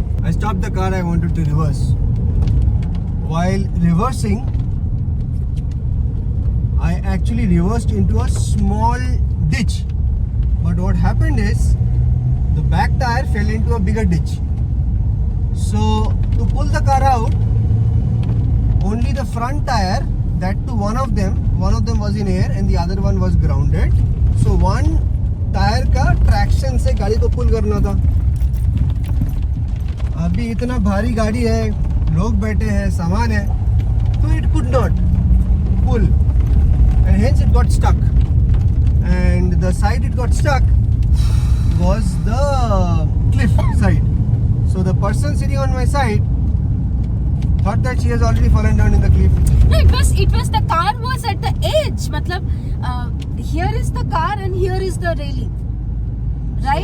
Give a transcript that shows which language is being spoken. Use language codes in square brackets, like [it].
[en] I stopped the car, I wanted to reverse. While reversing, I actually reversed into a small ditch. But what happened is, the back tire fell into a bigger ditch. So, to pull the car out, only the front tire, that too one of them was in air and the other one was grounded. [hi] So one tire का traction से गाड़ी को pull करना था. अभी इतना भारी गाड़ी है, लोग बैठे हैं, सामान है, तो it could not pull and hence it got stuck. [en] And the side it got stuck was the cliff side. So the person sitting on my side thought that she has already fallen down in the cliff. No, it was the car was at the edge. Matlab, here is the car and here is the railing, right?